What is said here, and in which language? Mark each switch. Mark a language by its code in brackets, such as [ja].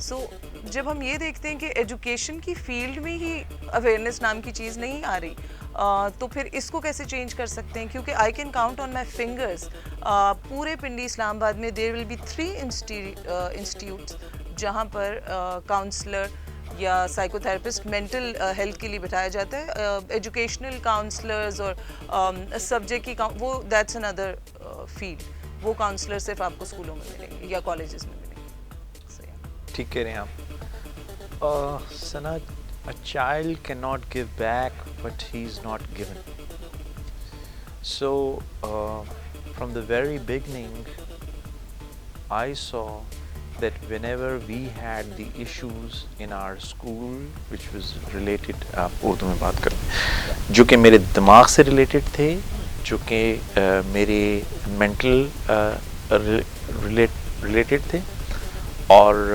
[ur] سو جب ہم یہ دیکھتے ہیں کہ ایجوکیشن کی فیلڈ میں ہی اویئرنیس نام کی چیز نہیں آ رہی، تو پھر اس کو کیسے چینج کر سکتے ہیں؟ کیونکہ [en] I can count on my fingers [ur] پورے پنڈی اسلام آباد میں [en] there will be 3 institutes [ur] جہاں پر کاؤنسلر یا سائیکو تھراپسٹ مینٹل ہیلتھ کے لیے بٹھایا جاتا ہے. ایجوکیشنل کاؤنسلرز اور سبجیکٹ کی وہ دیٹس اندر فیلڈ، وہ کاؤنسلر صرف آپ کو اسکولوں میں ملیں گے یا کالجز میں ملیں گے. ٹھیک کہہ رہے ہیں آپ. [en] Sana, a child cannot give back what he is not given. So from the very beginning I saw that whenever we had the issues in our school which was related [ur] Urdu میں بات کریں جو کہ میرے دماغ سے ریلیٹڈ تھے، جو کہ میرے مینٹل ریلیٹڈ تھے، اور